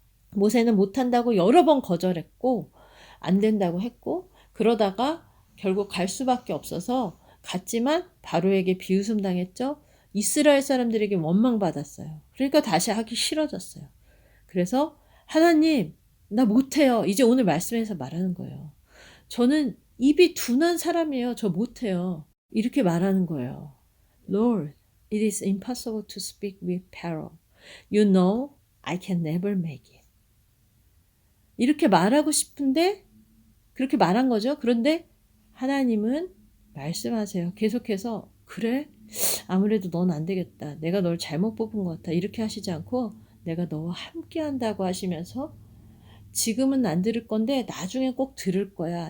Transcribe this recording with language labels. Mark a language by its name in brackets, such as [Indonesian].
[Korean] 모세는 못한다고 여러 번 거절했고 안 된다고 했고 그러다가 결국 갈 수밖에 없어서 갔지만 바로에게 비웃음 당했죠. 이스라엘 사람들에게 원망받았어요. 그러니까 다시 하기 싫어졌어요. 그래서 하나님 나 못해요. 이제 오늘 말씀에서 말하는 거예요. 저는 입이 둔한 사람이에요. 저 못해요. 이렇게 말하는 거예요. [English] Lord, it is impossible to speak with parrot. You know I can never make it. [Korean] 이렇게 말하고 싶은데 그렇게 말한 거죠. 그런데 하나님은 말씀하세요. 계속해서 그래? 아무래도 넌 안 되겠다. 내가 널 잘못 뽑은 것 같아. 이렇게 하시지 않고 내가 너와 함께 한다고 하시면서 지금은 안 들을 건데 나중에 꼭 들을 거야.